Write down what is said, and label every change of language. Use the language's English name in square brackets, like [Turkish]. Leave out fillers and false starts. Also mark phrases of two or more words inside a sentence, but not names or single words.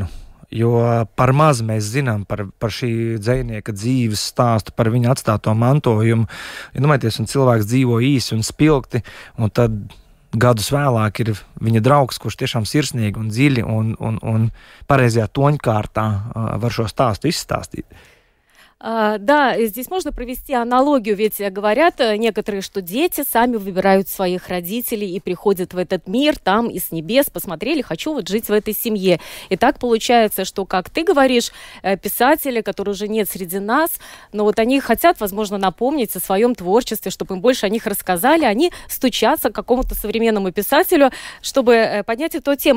[Latvian] Jo par maz mēs zinām par šī dzejnieka dzīves stāstu, par viņa atstāto mantojumu. Domājieties, un cilvēks dzīvo īsi un spilgti, un tad gadus vēlāk ir viņa draugs, kurš tiešām sirsnīgi un dziļi un pareizajā toņkārtā var šo stāstu izstāstīt. [Russian] Да, здесь можно провести аналогию, ведь говорят некоторые, что дети сами выбирают своих родителей и приходят в этот мир, там и с небес посмотрели, хочу вот жить в этой семье. И так получается, что, как ты говоришь, писатели, которые уже нет среди нас, но вот они хотят, возможно, напомнить о своем творчестве, чтобы им больше о них рассказали, они стучатся к какому-то современному писателю, чтобы поднять эту тему.